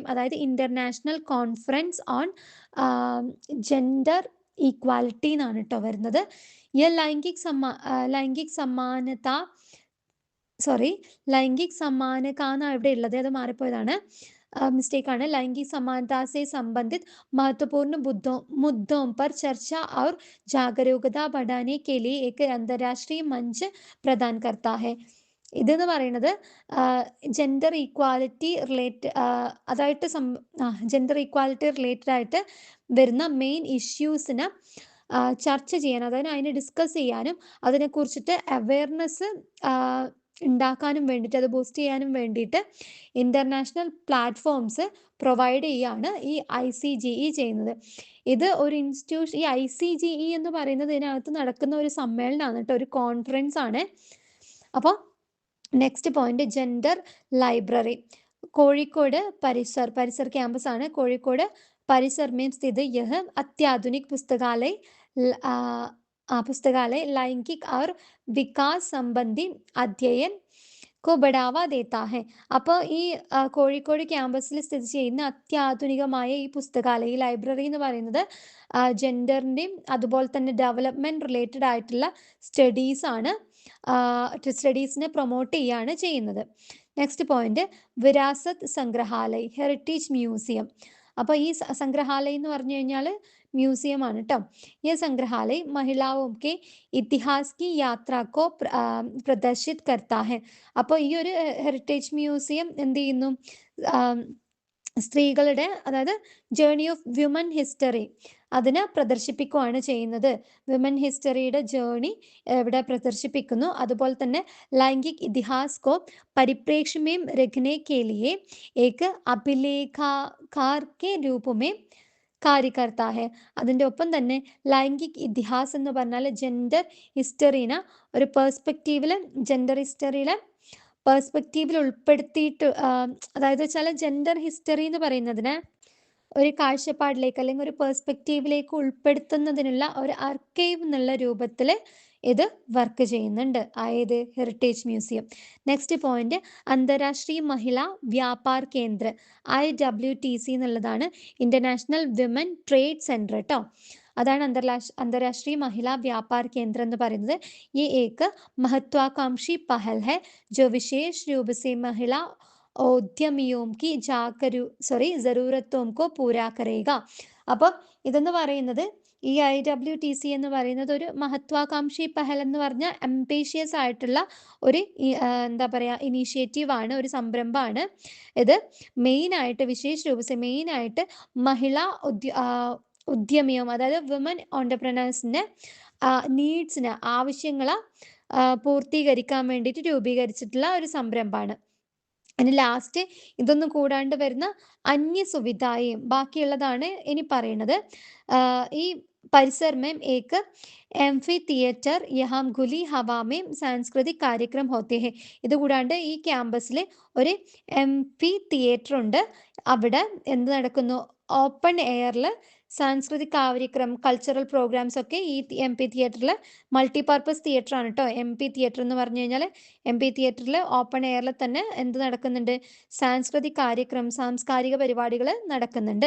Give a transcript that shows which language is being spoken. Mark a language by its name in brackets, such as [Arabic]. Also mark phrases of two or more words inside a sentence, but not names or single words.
[Malayalam] അതായത് ഇന്റർനാഷണൽ കോൺഫറൻസ് ഓൺ ജെൻഡർ ഈക്വാലിറ്റി എന്നാണ് കേട്ടോ വരുന്നത്. ഈ [Hindi] लैंगिक समानता [Malayalam] എന്നാണ് ഇവിടെ ഉള്ളത്, അത് മാറിപ്പോയതാണ്, मिस्टेक ആണ്. [Hindi] लैंगिक समानता से संबंधित महत्वपूर्ण मुद्दों पर चर्चा और जागरूकता बढ़ाने के लिए एक अंतर्राष्ट्रीय मंच प्रदान करता है. [Malayalam] ഇതെന്ന് പറയുന്നത് [English] gender equality related [Malayalam] ആയിട്ട് വരുന്ന മെയിൻ ഇഷ്യൂസിനെ ചർച്ച ചെയ്യാൻ, അതായത് അതിനെ ഡിസ്കസ് ചെയ്യാനും അതിനെക്കുറിച്ചിട്ട് അവയർനെസ് ഉണ്ടാക്കാനും വേണ്ടിയിട്ട്, അത് ബൂസ്റ്റ് ചെയ്യാനും വേണ്ടിയിട്ട് [English] international platforms provide [Malayalam] ചെയ്യാണ് ഈ ICGE ചെയ്യുന്നത്. ഇത് ഒരു ഇൻസ്റ്റിറ്റ്യൂഷൻ, ഈ ICGE എന്ന് പറയുന്നത് ഇതിനകത്ത് നടക്കുന്ന ഒരു സമ്മേളനമാണ് കേട്ടോ, ഒരു കോൺഫറൻസ് ആണ്. അപ്പോൾ [English] next point, gender library. [Malayalam] കോഴിക്കോട് പരിസർ ക്യാമ്പസ് ആണ്. [Hindi] കോഴിക്കോട് परिसर में स्थित यह अत्याधुनिक पुस्तकालय लैंगिक और विकास संबंधी अध्ययन को बढ़ावा देता है. [Malayalam] അപ്പോൾ ഈ കോഴിക്കോട് ക്യാമ്പസിൽ സ്ഥിതി ചെയ്യുന്ന അത്യാധുനികമായ ഈ പുസ്തകാലയം, ഈ ലൈബ്രറി എന്ന് പറയുന്നത് ജെൻഡറിൻ്റെയും അതുപോലെ തന്നെ [English] development related [Malayalam] ആയിട്ടുള്ള സ്റ്റഡീസിനെ പ്രൊമോട്ട് ചെയ്യുകയാണ് ചെയ്യുന്നത്. [English] next point [Hindi] विरासत संग्रहालय, [English] heritage museum. [Malayalam] അപ്പോൾ ഈ സംഗ്രഹാലയം എന്ന് പറഞ്ഞു കഴിഞ്ഞാൽ മ്യൂസിയം ആണ് കേട്ടോ. [Hindi] ഈ സംഗ്രഹാലയ महिलाओं के इतिहास की यात्रा को प्रदर्शित करता है. [Malayalam] അപ്പോൾ ഈ ഒരു [English] heritage museum [Malayalam] എന്ത് ചെയ്യുന്നു, സ്ത്രീകളുടെ, അതായത് [English] journey of women history, [Malayalam] അതിനെ പ്രദർശിപ്പിക്കുകയാണ് ചെയ്യുന്നത്. വിമൻ ഹിസ്റ്ററിയുടെ ജേർണി ഇവിടെ പ്രദർശിപ്പിക്കുന്നു. അതുപോലെ തന്നെ [Hindi] लैंगिक इतिहास को परिप्रेक्ष्य में रखने के लिए एक अभिलेखाकार के रूप में कार्य करता है. [Malayalam] അതിൻ്റെ ഒപ്പം തന്നെ [Hindi] लैंगिक इतिहास [Malayalam] എന്ന് പറഞ്ഞാൽ ജെൻഡർ ഹിസ്റ്ററിനെ ഒരു പെർസ്പെക്റ്റീവിൽ, ജെൻഡർ ഹിസ്റ്ററിയിലെ പെർസ്പെക്റ്റീവിൽ ഉൾപ്പെടുത്തിയിട്ട്, അതായത് ചില [English] gender history [Malayalam] എന്ന് പറയുന്നതിനെ ഒരു കാഴ്ചപ്പാടിലേക്ക് അല്ലെങ്കിൽ ഒരു പെർസ്പെക്റ്റീവിലേക്ക് ഉൾപ്പെടുത്തുന്നതിനുള്ള ഒരു ആർക്കൈവ് എന്നുള്ള രൂപത്തിൽ ഇത് വർക്ക് ചെയ്യുന്നുണ്ട്. അതായത് [English] heritage museum. next point [Malayalam] അന്താരാഷ്ട്രീയ മഹിളാ വ്യാപാർ കേന്ദ്ര, IWTC എന്നുള്ളതാണ്. ഇന്റർനാഷണൽ വിമൻ ട്രേഡ് സെന്റർ കേട്ടോ. അതാണ് അന്താരാഷ്ട്രീയ മഹിളാ വ്യാപാർ കേന്ദ്ര എന്ന് പറയുന്നത്. [Hindi] ये एक महत्वाकांक्षी पहल है जो विशेष रूप से महिला औद्यमियों की जरूरतों को पूरा करेगा. [Malayalam] അപ്പം ഇതെന്ന് പറയുന്നത്, ഈ IWTC എന്ന് പറയുന്നത് ഒരു [Hindi] महत्वाकांक्षी पहल [Malayalam] എന്ന് പറഞ്ഞാൽ അംബീഷ്യസ് ആയിട്ടുള്ള ഒരു എന്താ പറയുക ഇനീഷ്യേറ്റീവ് ആണ്, ഒരു സംരംഭമാണ്. ഇത് മെയിനായിട്ട് മെയിനായിട്ട് മഹിളാ ഉദ്യമിയും, അതായത് വിമൻ ഓണ്ടർപ്രണേഴ്സിൻ്റെ നീഡ്സിന്, ആവശ്യങ്ങളെ പൂർത്തീകരിക്കാൻ വേണ്ടിയിട്ട് രൂപീകരിച്ചിട്ടുള്ള ഒരു സംരംഭമാണ്. ഇനി ലാസ്റ്റ് ഇതൊന്നും കൂടാണ്ട് വരുന്ന അന്യ സുവിധായും ബാക്കിയുള്ളതാണ് ഇനി പറയുന്നത്. [Hindi] ഈ പരിസർ में एक एम्फी थिएटर यहाँ खुली हवा में सांस्कृतिक कार्यक्रम होते हैं. [Malayalam] ഇത് കൂടാണ്ട് ഈ ക്യാമ്പസിൽ ഒരു എംഫി തിയേറ്റർ ഉണ്ട്. അവിടെ എന്ത് നടക്കുന്നു, ഓപ്പൺ എയറിൽ [Hindi] सांस्कृतिक कार्यक्रम, [English] cultural programs [Malayalam] ഒക്കെ ഈ MP തിയേറ്ററിൽ, [English] multipurpose theatre [Malayalam] ആണ് കേട്ടോ MP തിയേറ്റർ എന്ന് പറഞ്ഞു കഴിഞ്ഞാൽ. MP തിയേറ്ററിൽ ഓപ്പൺ എയറിൽ തന്നെ എന്ത് നടക്കുന്നുണ്ട്, സാംസ്കാരിക പരിപാടികൾ നടക്കുന്നുണ്ട്.